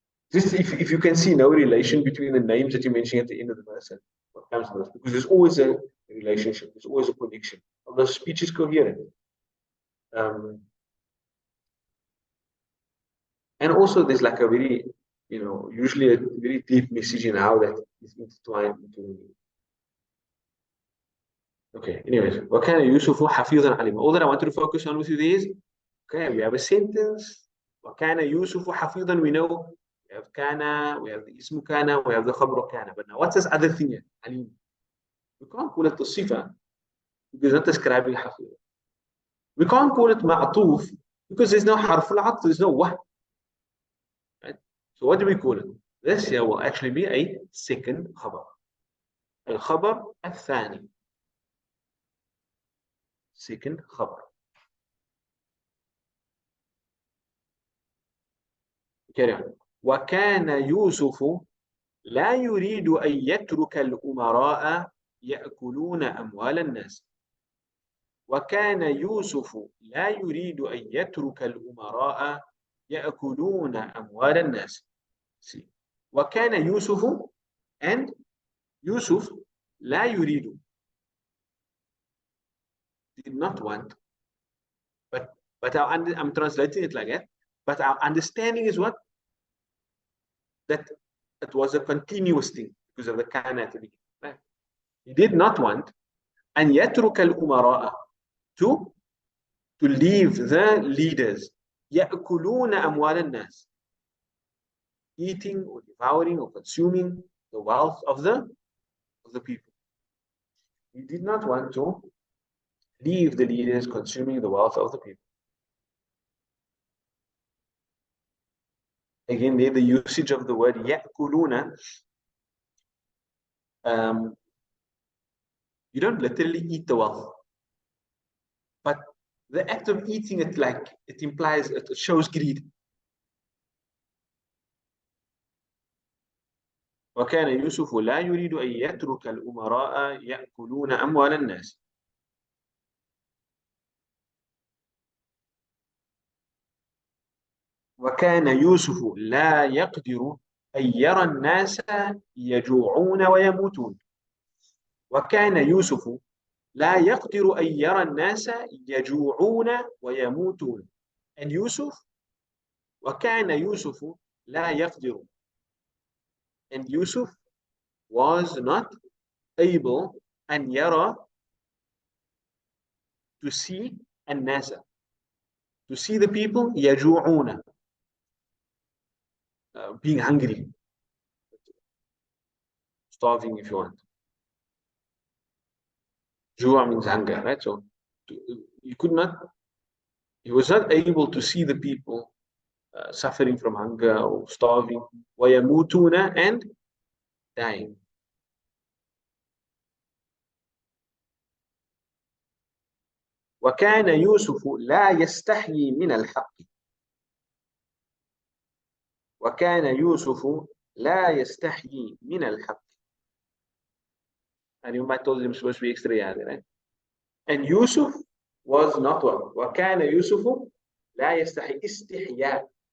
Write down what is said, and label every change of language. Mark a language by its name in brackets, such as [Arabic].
[English] Just if you can see no relation between the names that you're mentioning at the end of the verse and what comes first, because there's always a relationship, there's always a connection. Although speech is coherent. And also there's like a very, usually a very deep message in how that is intertwined into. Okay, anyways, [Arabic] وَكَانَ يُوسُفُ حَفِيظًا عَلِيمًا. [English] All that I want to focus on with you is, okay, we have a sentence. [Arabic] وَكَانَ يُوسُفُ حَفِيظًا, [English] we know. We have kana, we have the ismu kana, we have the khabru kana. But now what's this other thing here? Alim. We can't call it the sifa because it's not describing hafiz. We can't call it ma'atuf because there's no harf al-atf, there's no wah. Right? So what do we call it? This here will actually be a second khabar. Al-khabar al-thani. Second khabar. Carry on. [Arabic] وكان يوسف لا يريد أن يترك الأمراء يأكلون أموال الناس. وكان يوسف لا يريد أن يترك الأمراء يأكلون أموال الناس. وكان يوسف [English] And Yusuf [Arabic] لا يريد, [English] did not want, but I'm translating it like that. But our understanding is what? That it was a continuous thing because of the kana at the beginning. Right? He did not want [Arabic] أن يترك الأمراء [English] to leave the leaders [Arabic] يأكلون أموال الناس, [English] eating or devouring or consuming the wealth of the people. He did not want to leave the leaders consuming the wealth of the people. Again, there the usage of the word يأكلون, you don't literally eat the wealth, but the act of eating it, like it implies, it shows greed. [Arabic] وكان يوسف لا يريد أن يترك الأمراء يأكلون أموال الناس. وكان يوسف لا يقدر أن يرى الناس يجوعون ويموتون. وكان يوسف لا يقدر أن يرى الناس يجوعون ويموتون. [English] And Yusuf, [Arabic] وكان يوسف لا يقدر, [English] and Yusuf was not able [Arabic] أن يرى, [English] to see [Arabic] الناس, [English] to see the people [Arabic] يجوعون, [English] being hungry, starving if you want. Jua means hunger, right? So he was not able to see the people suffering from hunger or starving. [Arabic] وَيَمُوتُونَ, [English] and dying. [Arabic] وَكَانَ يُوسُفُ لَا يَسْتَحْيِي مِنَ الْحَقِّ. وَكَانَ يُوسُفُ لَا يَسْتَحْيِي مِنَ الْحَقِّ. [English] And you might told him supposed to be extra, right? And Yusuf was not one. [Arabic] وَكَانَ يُوسُفُ لَا يَسْتَحْيِي, استحياء.